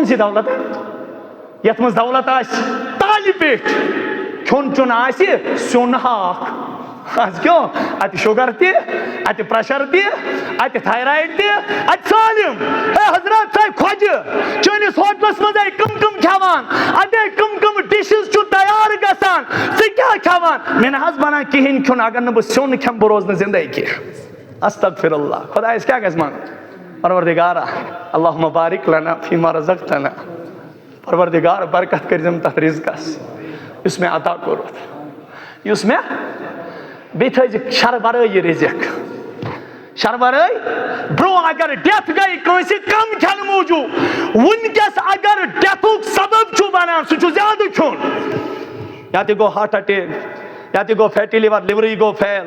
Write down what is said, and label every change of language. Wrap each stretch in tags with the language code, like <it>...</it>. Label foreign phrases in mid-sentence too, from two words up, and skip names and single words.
<ks>اوکُن سی دولت یتھ مز دولت آس تالہِ پیٹھ کھیون چون آسہِ سیُن ہاکھ آز کیوں اتہِ شوگر تہِ اتہِ پریشر تہِ اتہِ تھایرایڈ تہِ اتہِ سٲلِم ہے حضرت ژے کھۄجہِ چٲنِس ہوٹلس منٛز کم کھٮ۪وان اتے کم ڈشز چھُ تیار گژھان ژٕ کیٛاہ کھٮ۪وان مےٚ نہ حظ بنان کِہیٖنۍ کھیوٚن اگر نہٕ بہٕ سیُن کھٮ۪مہٕ بہٕ روزٕ نہٕ زندے کینٛہہ</ks> <ar>استغفر اللہ</ar> <ks>خۄدایس کیٛاہ گژھِ منُن پروردگارا</ks> <ar>اللہُمہ بارک لنا فیما رزقتنا</ar> <ks>پروردگار برکت کٔرزٮ۪م تتھ رزقس یُس مےٚ عطا کوٚرُتھ یُس مےٚ بیٚیہِ تھٲیزِ شرٕ ورٲے یہِ رزق شرٕ ورٲے برٛونٛہہ اگر ڈیتھ گٔے کٲنٛسہِ کم کھٮ۪نہٕ موٗجوٗب وٕنکٮ۪س اگر ڈیتھُک سبب چھُ بنان سُہ چھُ زیادٕ کھیوٚن یا تہِ گوٚو</ks> <en>heart attack</en> <ks>یا تہِ گوٚو</ks> <en>fatty liver</en> <ks>لِورٕے گوٚو فیل</ks>